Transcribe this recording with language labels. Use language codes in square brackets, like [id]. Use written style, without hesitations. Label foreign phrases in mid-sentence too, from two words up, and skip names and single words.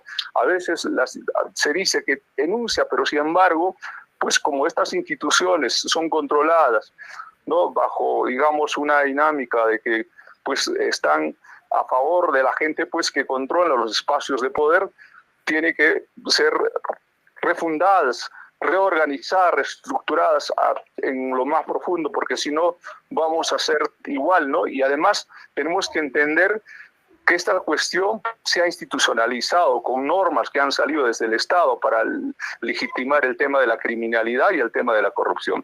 [es] A veces se dice que denuncia, pero sin embargo, pues como estas instituciones son controladas, ¿no?, bajo, digamos, una dinámica de que pues están a favor de la gente pues que controla los espacios de poder, tiene que ser refundadas, reorganizadas, reestructuradas en lo más profundo, porque si no vamos a ser igual, ¿no? Y además tenemos que entender que esta cuestión se ha institucionalizado con normas que han salido desde el Estado para legitimar el tema de la criminalidad y el tema de la corrupción.